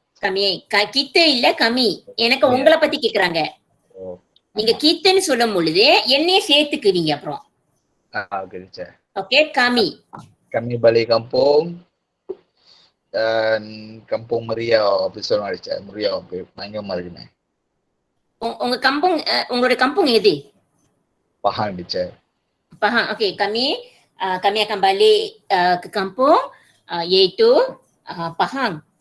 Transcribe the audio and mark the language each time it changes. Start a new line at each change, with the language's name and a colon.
Malay: kita
Tamil: இல்ல
Malay: kami.
Tamil: எனக்கு உங்களை பத்தி கேக்குறாங்க. நீங்க கீத்தன்னு சொல்லும் பொழுது என்னைய சேர்த்துக்கிறீங்க அப்புறம்.
English: Okay, teacher.
Malay: Okay, kami. Kami balik kampung dan kampung Meriau. Apa
Tamil: சொல்லுவாங்க
Malay: teacher?
Tamil: Meriau. பயங்கரமா இருக்குமே. உங்க kampung, உங்களுடைய kampung எது?
English: Pahang teacher. Pahang.
Malay: Okay, kami akan balik ke kampung iaitu Pahang.